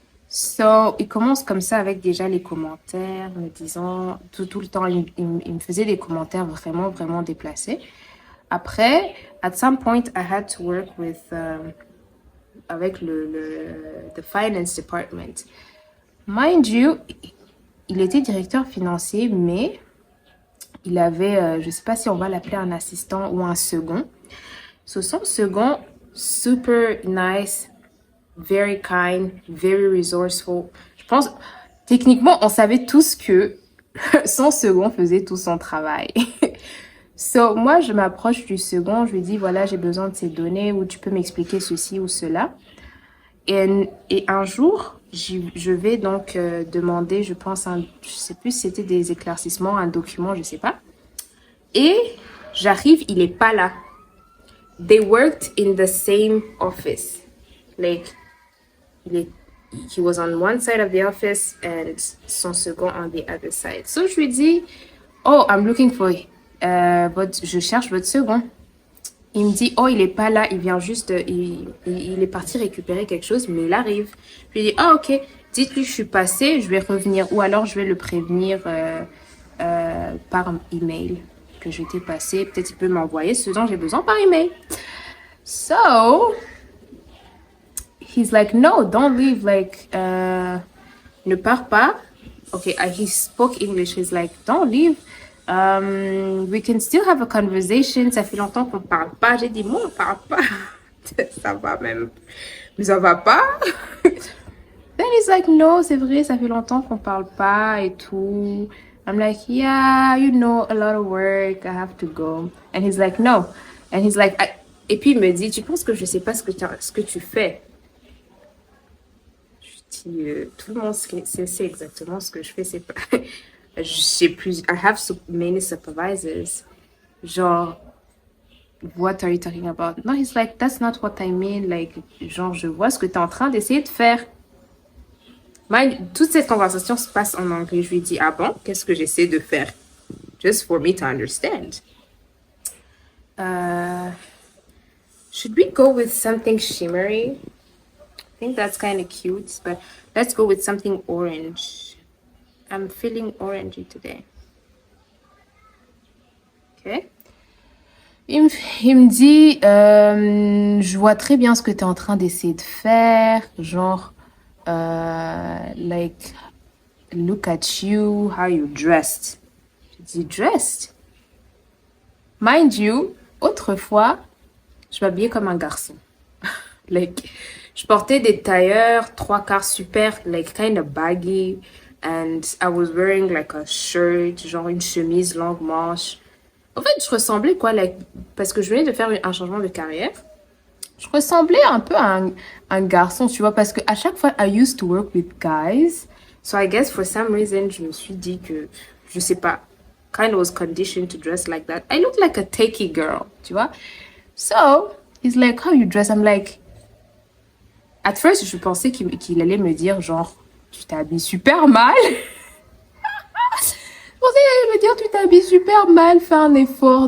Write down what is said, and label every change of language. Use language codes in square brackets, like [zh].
[fr] So, il commence comme ça avec déjà les commentaires, me disant, tout le temps, il me faisait des commentaires vraiment, vraiment déplacés. [en] Après, at some point, I had to work with, avec the finance department. Mind you, [fr] il était directeur financier, mais il avait, je sais pas si on va l'appeler un assistant ou un second. [en] So, [fr] son second, [en] super nice, very kind, very resourceful. [fr] Je pense, techniquement, on savait tous que son second faisait tout son travail. So, moi, je m'approche du second, je lui dis, voilà, j'ai besoin de ces données, ou tu peux m'expliquer ceci ou cela. Et un jour, je vais donc demander, je pense, je sais plus si c'était des éclaircissements, un document, je sais pas. Et j'arrive, il est pas là. [en] They worked in the same office. Like, he was on one side of the office and [fr] son second [en] on the other side. [fr] So, je lui dis, oh, [en] I'm looking for, [fr] je cherche votre second. Il me dit, oh, il est pas là, il vient juste, il est parti récupérer quelque chose, mais il arrive. Je lui dis, ah, ok, dites-lui je suis passée, je vais revenir, ou alors je vais le prévenir par email que je t'ai passé. Peut-être il peut m'envoyer ce dont j'ai besoin par email. [en] So, he's like, no, don't leave, like, [fr] ne pars pas. [en] Okay, he spoke English. He's like, don't leave. We can still have a conversation. [fr] Ça fait longtemps qu'on parle pas. J'ai dit, moi, on parle pas. Ça va même. Mais ça va pas. [en] Then he's like, no, [fr] c'est vrai, ça fait longtemps qu'on parle pas et tout. [en] I'm like, yeah, a lot of work. I have to go. And he's like, no. And he's like, [fr] et puis il me dit, tu penses que je sais pas ce que tu fais? Je dis, tout le monde sait exactement ce que je fais. C'est pas... [en] I have so many supervisors. Genre, what are you talking about? No, he's like, that's not what I mean. [fr] Like, genre, je vois ce que tu es en train d'essayer de faire. Toute cette conversation se passe en anglais. Je lui dis, ah bon, qu'est-ce que j'essaie de faire? [en] Just for me to understand. Should we go with something shimmery? I think that's kind of cute, but let's go with something orange. I'm feeling orangey today. Okay. [fr] Il me dit, je vois très bien ce que tu es en train d'essayer de faire. [en] Genre, like, look at you, how you dressed. [fr] Je dis, dressed? [en] Mind you, [fr] autrefois, je m'habillais comme un garçon. Like, je portais des tailleurs, 3/4 super, like, [en] kind of baggy. and I was wearing like a shirt, [fr] genre une chemise longue manche. En fait, je ressemblais quoi, like, parce que je venais de faire un changement de carrière. Je ressemblais un peu à un garçon, tu vois, parce que à chaque fois, [en] I used to work with guys. So I guess for some reason, [fr] je me suis dit que, je sais pas, [en] kind of was conditioned to dress like that. I look like a takey girl, [fr] tu vois. [en] So, he's like, how you dress? I'm like, at first, [fr] je pensais qu'il allait me dire, genre, tu t'habilles super mal. Je pensais qu'il allait me dire, tu t'habilles super mal, fais un effort.